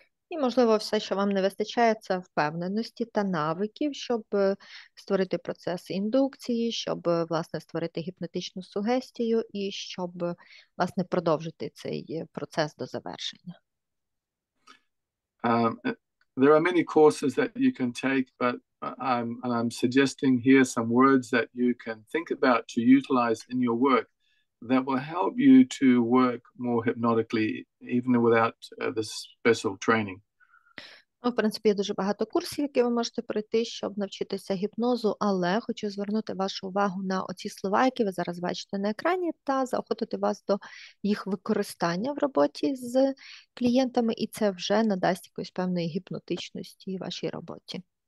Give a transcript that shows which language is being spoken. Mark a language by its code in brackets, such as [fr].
[uk] І, можливо, все, що вам не вистачає, це впевненості та навиків, щоб створити процес індукції, щоб, власне, створити гіпнотичну сугестію і щоб, власне, продовжити цей процес до завершення. [en] There are many courses that you can take, but I'm suggesting here some words that you can think about to utilize in your work that will help you to work more hypnotically, even without this special training. [uk] В принципі, є дуже багато курсів, які ви можете пройти, щоб навчитися гіпнозу, але хочу звернути вашу увагу на оці слова, які ви зараз бачите на екрані, та заохотити вас до їх використання в роботі з клієнтами, і це вже надасть якоїсь певної гіпнотичності вашій роботі.